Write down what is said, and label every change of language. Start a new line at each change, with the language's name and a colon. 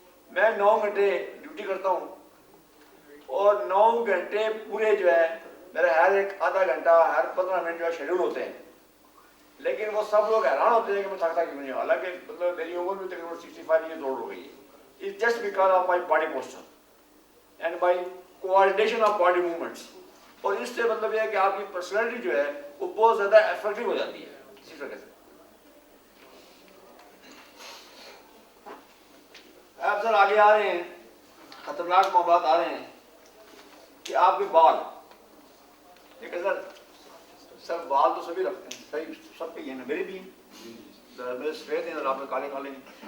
Urdu: میں 9 گھنٹے ڈیوٹی کرتا ہوں اور 9 گھنٹے پورے جو ہے میرے ہر ایک آدھا گھنٹہ ہر 15 منٹ جو ہے شیڈول ہوتے ہیں. لیکن وہ سب لوگ حیران ہوتے ہیں کہ میں تھکتا کیوں نہیں ہوں، حالانکہ مطلب میری عمر بھی تقریباً 65
English: years old
Urdu: ہو گئی ہے.
English: It's just because of my body posture and my coordination of body movements.
Urdu: اور اس سے مطلب یہ ہے کہ آپ کی پرسنالٹی جو ہے وہ بہت زیادہ افیکٹو ہو جاتی ہے. اسی طرح سے آپ سر آگے آ رہے ہیں، خطرناک معاملات آ رہے ہیں کہ آپ کے بال، ٹھیک ہے سر بال تو سبھی رکھتے ہیں، صحیح سب کے یہ ہیں، میرے بھی ہیں، میرے سفید ہیں اور آپ کے کالے کالے ہیں.